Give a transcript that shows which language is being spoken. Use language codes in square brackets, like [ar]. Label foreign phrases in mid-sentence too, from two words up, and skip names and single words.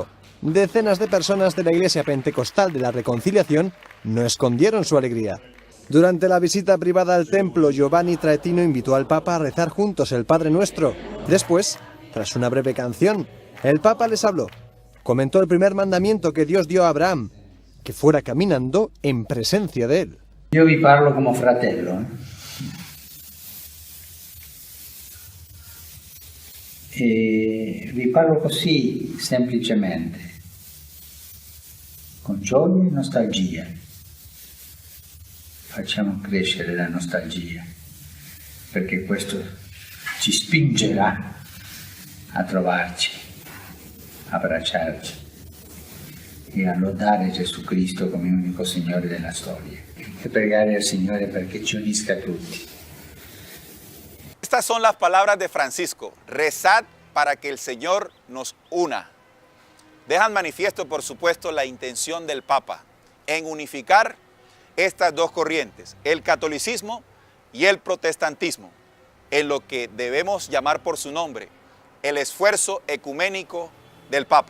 [es] Decenas de personas de la Iglesia Pentecostal de la Reconciliación no escondieron su alegría. Durante la visita privada al templo, Giovanni Traetino invitó al Papa a rezar juntos el Padre Nuestro. Después, tras una breve canción, el Papa les habló. Comentó el primer mandamiento que Dios dio a Abraham, que fuera caminando en presencia de él. [it] Yo vi parlo como fratello. E vi parlo così semplicemente, con gioia e nostalgia. Facciamo crescere la nostalgia, perché questo ci spingerà a trovarci, abbracciarci e a lodare Gesù Cristo come unico Signore della storia e pregare al Signore perché ci unisca a tutti. [es] Estas son las palabras de Francisco, rezad para que el Señor nos una. Dejan manifiesto, por supuesto, la intención del Papa en unificar estas dos corrientes, el catolicismo y el protestantismo, en lo que debemos llamar por su nombre, el esfuerzo ecuménico del Papa.